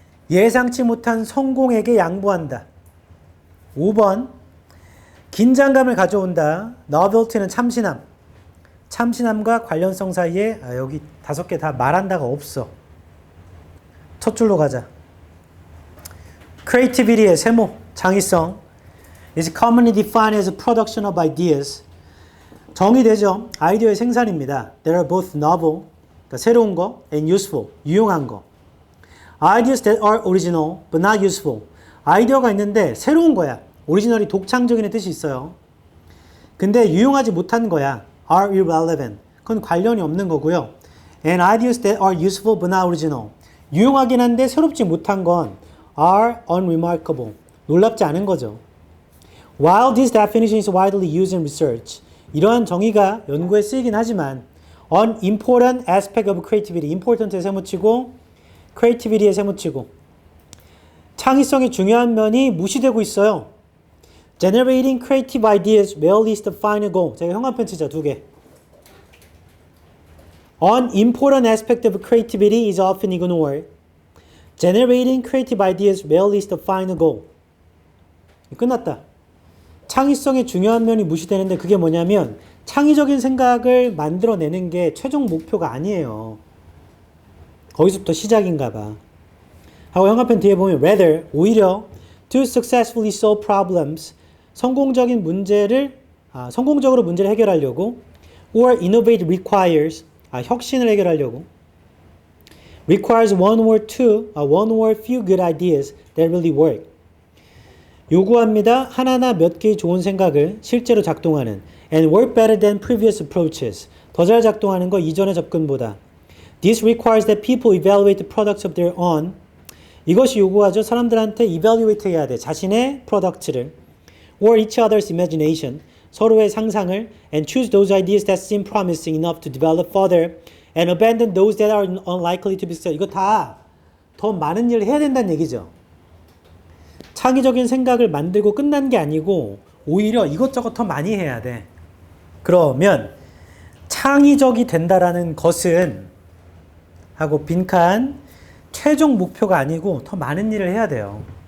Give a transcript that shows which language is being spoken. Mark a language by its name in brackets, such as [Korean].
[Korean] 예상치 못한 성공에게 양보한다. 5번, 긴장감을 가져온다. novelty는 참신함. 참신함과 관련성 사이에 여기 5개 다 말한다가 없어. 첫 줄로 가자. [English] creativity의 세모, 창의성 is commonly defined as a production of ideas. [Korean] 정의되죠. 아이디어의 생산입니다. [English] They are both novel, [Korean] 그러니까 새로운 거, [English] and useful, [Korean] 유용한 거. [English] Ideas that are original but not useful. [Korean] 아이디어가 있는데 새로운 거야. 오리지널이 독창적인 뜻이 있어요. 근데 유용하지 못한 거야. [English] are irrelevant. [Korean] 그건 관련이 없는 거고요. [English] And ideas that are useful but not original. [Korean] 유용하긴 한데 새롭지 못한 건 [English] are unremarkable. [Korean] 놀랍지 않은 거죠. [English] While this definition is widely used in research. [Korean] 이러한 정의가 연구에 쓰이긴 하지만 [English] an important aspect of creativity. [Korean] important에 세모치고 creativity에 세모치고 창의성의 중요한 면이 무시되고 있어요. [English] Generating creative ideas rarely is the final goal. [Korean] 제가 형광펜 치자 2개. [English] An important aspect of creativity is often ignored. Generating creative ideas rarely is the final goal. [Korean] 끝났다. 창의성의 중요한 면이 무시되는데 그게 뭐냐면 창의적인 생각을 만들어내는 게 최종 목표가 아니에요. 거기서부터 시작인가 봐. [English] 하고 형광펜 뒤에 보면 rather, [Korean] 오히려 [English] to successfully solve problems, [Korean] 성공적으로 문제를 해결하려고 [English] or innovate requires, [Korean] 혁신을 해결하려고 [English] requires one or few good ideas that really work. [Korean] 요구합니다. 하나나 몇 개의 좋은 생각을 실제로 작동하는 [English] and work better than previous approaches. [Korean] 더 잘 작동하는 거 이전의 접근보다. [English] This requires that people evaluate the products of their own. [Korean] 이것이 요구하죠. 사람들한테 evaluate 해야 돼. 자신의 프로덕트를. Or each other's imagination. 서로의 상상을. [English] And choose those ideas that seem promising enough to develop further. And abandon those that are unlikely to be successful. [Korean] 이거 다 더 많은 일을 해야 된다는 얘기죠. 창의적인 생각을 만들고 끝난 게 아니고 오히려 이것저것 더 많이 해야 돼. 그러면 창의적이 된다라는 것은 하고 빈칸 최종 목표가 아니고 더 많은 일을 해야 돼요.